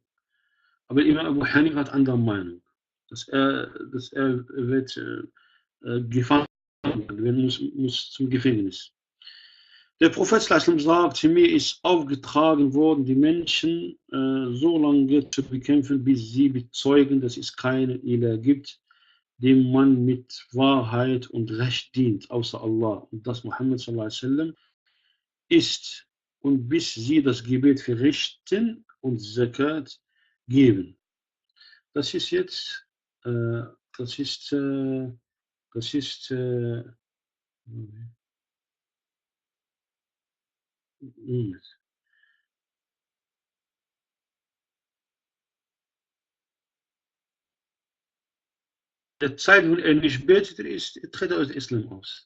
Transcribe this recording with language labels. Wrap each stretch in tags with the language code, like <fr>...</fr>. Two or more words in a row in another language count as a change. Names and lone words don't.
<de>Aber Imam Abu Hanif hat andere Meinung, dass er wird gefangen werden, muss zum Gefängnis. Der Prophet sagt, mir ist aufgetragen worden, die Menschen so lange zu bekämpfen, bis sie bezeugen, dass es keinen Ilah gibt, dem man mit Wahrheit und Recht dient, außer Allah. Und dass Muhammad</de> <ar>صلى الله عليه وسلم</ar> <de>ist, und bis sie das Gebet verrichten und Zakat geben. Das ist jetzt, das ist, der Zeit, wo er nicht betet, tritt er aus dem Islam aus.</de>